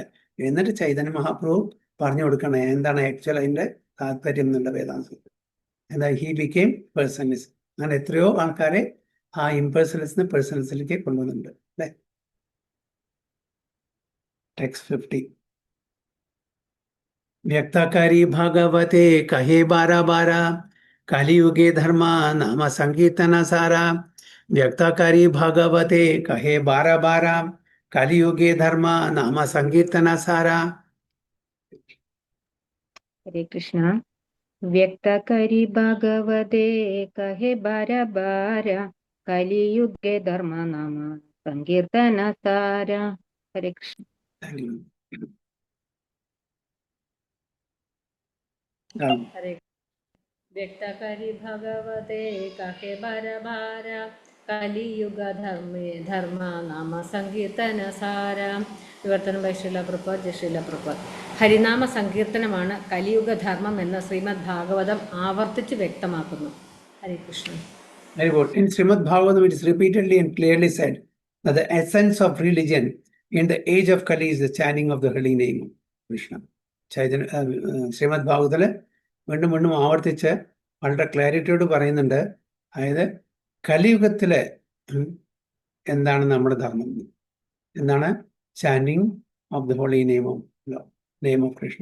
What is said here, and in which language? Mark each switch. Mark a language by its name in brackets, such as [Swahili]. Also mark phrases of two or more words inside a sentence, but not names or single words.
[Malayalam] എന്നിട്ട് ചൈതന്യ മഹാപ്രഭു പറഞ്ഞു കൊടുക്കണം എന്താണ് ആക്ച്വൽ അതിന്റെ താല്പര്യം എന്നുള്ള വേദാന്തം. [English] എന്താ? he became personalist. [Malayalam] അങ്ങനെ എത്രയോ ആൾക്കാരെ ആ ഇംപേഴ്സണലിസ്റ്റ് പേഴ്സണലിസ്റ്റിലേക്ക് കൊണ്ടുവന്നിട്ടുണ്ട് അല്ലെ. ടെക്സ്റ്റ് 50. [Bangla] ব্যক্তাকারী ভাগবতে কহে 12 কলিযুগে ধর্ম নাম সংকীর্তন সারা. ব্যক্তাকারী ভাগবতে কহে 12 কলিযুগে ধর্ম নাম সংকীর্তন সারা. [Malayalam] ഹരേ കൃഷ്ണ. [Bangla] ব্যক্তকরি ভগবতে কহে বার বার কলিযুগে ধর্ম নাম সংকীর্তন সার. [Malayalam] ഹരേ കൃഷ്ണ. [Bangla] হরে ব্যক্তকরি ভগবতে কহে বর বার কলিযুগ ধর্ম নাম সংকীর্তন সার. [Malayalam] വിവർത്തനം ബൈ ശ്രീല പ്രഭുപാദ്. ജയ് ശ്രീല പ്രഭുപാദ്. ഹരിനാമ സങ്കീർത്തനമാണ് കലിയുഗ ധർമ്മം എന്ന് ശ്രീമദ് ഭാഗവതം ആവർത്തിച്ച് വ്യക്തമാക്കുന്നു. ഹരേ കൃഷ്ണ. [English] Very good. In Srimad Bhagavatam, it is repeatedly and clearly said that the essence of religion in the age of Kali is the chanting of the holy name of Krishna. [Malayalam] ശ്രീമദ് ഭാഗവതത്തില് വീണ്ടും വീണ്ടും ആവർത്തിച്ച് വളരെ ക്ലാരിറ്റിയോട് പറയുന്നുണ്ട്. അതായത് കലിയുഗത്തിലെ എന്താണ് നമ്മുടെ ധർമ്മം, എന്താണ്? [English] chanting of the holy name of Krishna.